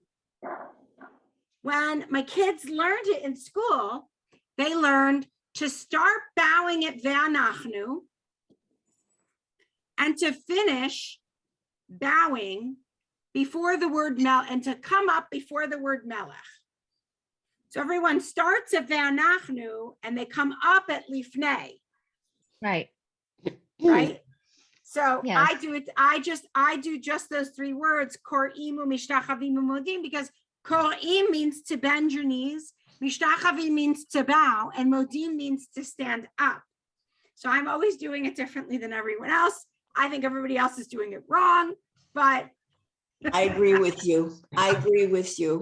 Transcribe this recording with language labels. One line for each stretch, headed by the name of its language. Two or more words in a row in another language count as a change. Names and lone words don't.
English: When my kids learned it in school, they learned to start bowing at Ve'anachnu and to finish bowing before the word Mel and to come up before the word Melech. So everyone starts at Ve'anachnu and they come up at Lifnei, Right. right? So Yes. I do just those 3 words,
Hebrew: Kor'im u'mishtachavim u'modim,
English: because Kor'im means to bend your knees, Mishtachavim means to bow, and Modim means to stand up. So I'm always doing it differently than everyone else. I think everybody else is doing it wrong, but I agree with you. I agree with you.